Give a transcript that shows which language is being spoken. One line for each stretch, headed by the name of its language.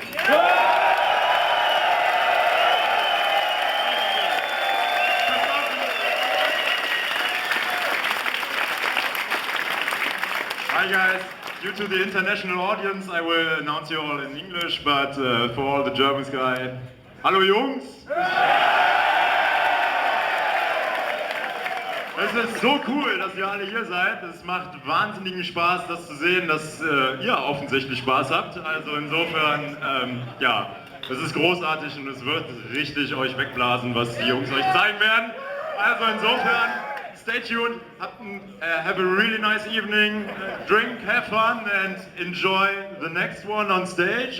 English: Hi guys, due to the international audience I will announce you all in English, but for all the Germans guys, hallo Jungs!
German: Es ist so cool, dass ihr alle hier seid. Es macht wahnsinnigen Spaß, das zu sehen, dass ihr offensichtlich Spaß habt. Also insofern, ja, es ist großartig und es wird richtig euch wegblasen, was die Jungs euch zeigen werden.
English: Also insofern, stay tuned, have a really nice evening, drink, have fun and enjoy the next one on stage.